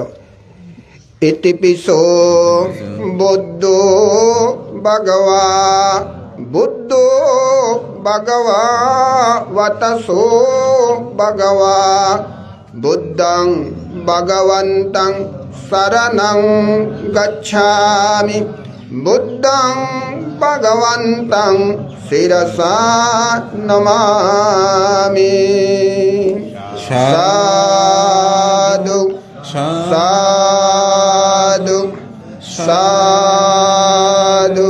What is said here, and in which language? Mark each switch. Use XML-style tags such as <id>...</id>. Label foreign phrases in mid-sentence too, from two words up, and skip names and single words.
<pi>ইতি পিসো বুদ্ধ ভগবা, বুদ্ধ ভগবা বতসো ভগবা বুদ্ধং ভগবন্তং শরণং গচ্ছামি, বুদ্ধং ভগবন্তং শিরসা নমামি। সাধু সাধু সাধু।</pi>